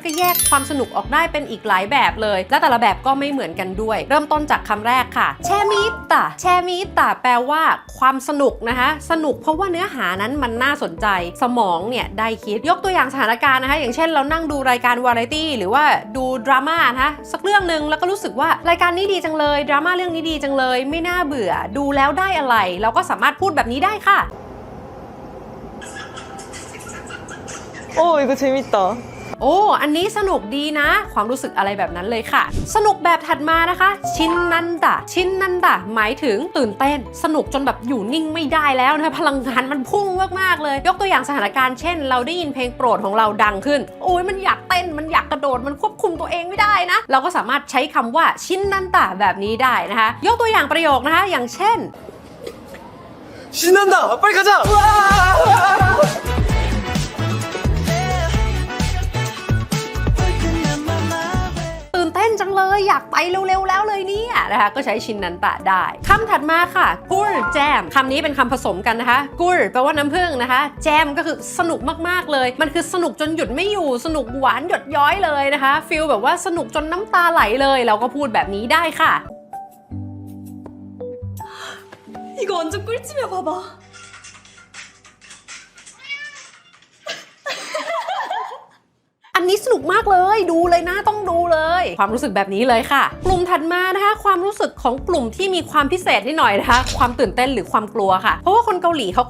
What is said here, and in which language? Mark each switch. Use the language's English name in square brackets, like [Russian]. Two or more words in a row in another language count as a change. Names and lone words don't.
[Thai] ก็แยกความสนุกออกได้เป็นอีกหลายแบบเลยและแต่ละแบบก็ไม่เหมือนกันด้วยเริ่มต้นจากคำแรกค่ะแชมิตะแชมิตะแปลว่าความสนุกนะคะสนุกเพราะว่าเนื้อหานั้นมันน่าสนใจสมองเนี่ยได้คิดยกตัวอย่างสถานการณ์นะคะอย่างเช่นเรานั่งดูรายการวาไรตี้หรือว่าดูดราม่านะคะสักเรื่องนึงแล้วก็รู้สึกว่ารายการนี้ดีจังเลยดราม่าเรื่องนี้ดีจังเลยไม่น่าเบื่อดูแล้วได้อะไรเราก็สามารถพูดแบบนี้ได้ค่ะ [Korean] 이거 재밌다. [Thai] โอ้อันนี้สนุกดีนะความรู้สึกอะไรแบบนั้นเลยค่ะสนุกแบบถัดมานะคะชินนันดะชินนันดะหมายถึงตื่นเต้นสนุกจนแบบอยู่นิ่งไม่ได้แล้วนะคะพลังงานมันพุ่งมากๆเลยยกตัวอย่างสถานการณ์เช่นเราได้ยินเพลงโปรดของเราดังขึ้นโอ้ยมันอยากเต้นมันอยากกระโดดมันควบคุมตัวเองไม่ได้นะเราก็สามารถใช้คำว่าชินนันดะแบบนี้ได้นะคะยกตัวอย่างประโยคนะคะอย่างเช่น [Korean] 신난다! 빨리 가자! [Thai] ตื่นเต้นจังเลยอยากไปเร็วๆแล้วเลยเนี่ยนะคะก็ใช้ชินนันตะได้คำถัดมาค่ะกุลแจมคำนี้เป็นคำผสมกันนะคะกุลแปลว่าน้ำผึ้งนะคะแจมก็คือสนุกมากๆเลยมันคือสนุกจนหยุดไม่อยู่สนุกหวานหยดย้อยเลยนะคะฟีลแบบว่าสนุกจนน้ำตาไหลเลยเราก็พูดแบบนี้ได้ค่ะ [Korean] 이거 완전 꿀찜이야, 봐봐. [Thai] อันนี้สนุกมากเลยดูเลยนะต้องดูเลยความรู้สึกแบบนี้เลยค่ะกลุ่มถัดมานะคะความรู้สึกของกลุ่มที่มีความพิเศษนิดหน่อยนะคะความตื่นเต้นหรือความกลัวค่ะเพราะว่าคนเกาหลีเขาก็